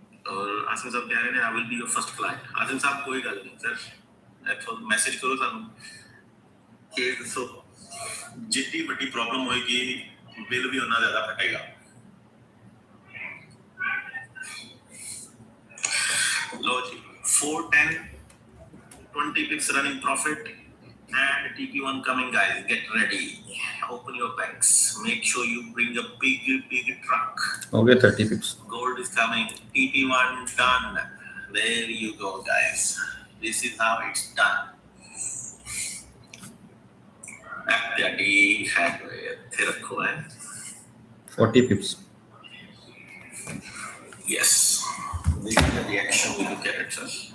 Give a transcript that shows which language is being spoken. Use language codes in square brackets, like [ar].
[hi] और आसिम साहब कह रहे हैं [en] I will be your first client. [hi] Asim साहब [pa] कोई गल नहीं [hi] सर, तो मैसेज करो [pa] सानू कि दसो [hi] जितनी बड़ी प्रॉब्लम होएगी बिल भी उतना ज्यादा फटेगा। [en] लो जी 410 20 pips running profit and TP1 coming guys, get ready, open your banks, make sure you bring a big truck. [hi] हो गए 30 pips, [en] Gold is coming, TP1 done, there you go guys, this is how it's done। FTD है थे रखो है 40 pips। yes, this is the reaction we look at it sir।